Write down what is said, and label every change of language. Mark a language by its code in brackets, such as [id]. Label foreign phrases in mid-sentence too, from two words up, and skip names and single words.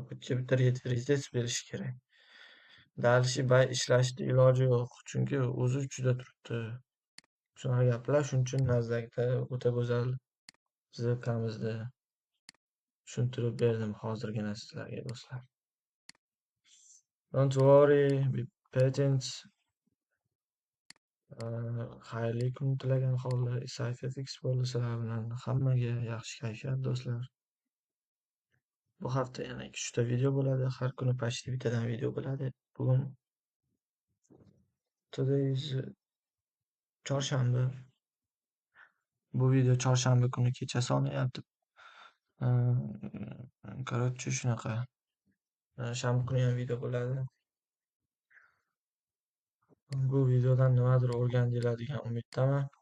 [uz] Bitta retest berishi kerak. Dalishi ishlashni iloji yo'q. Chunki o'zi uchida turibdi. Shunaqa gaplar. Shuning uchun Nasdaqda o'ta go'zal zilkamizni tushuntirib berdim hozirgina sizlarga do'stlar. [en] Don't worry, be patient. [uz] Xayrli kun tilagan holda SciFX bo'ldi sizlar bilan. Hammaga yaxshi kayfiyat do'stlar. Bu hafta yana 2-3 ta video bo'ladi. Har kuni почти bittadan video bo'ladi. Bugun [en] today is [uz] chorshanba. Bu video chorshanba kuni kechasi olinyapti. Короче, shunaqa. Shanba kuni ham video bo'ladi. Bu videodan nimadir o'rgandinglar degan umiddaman.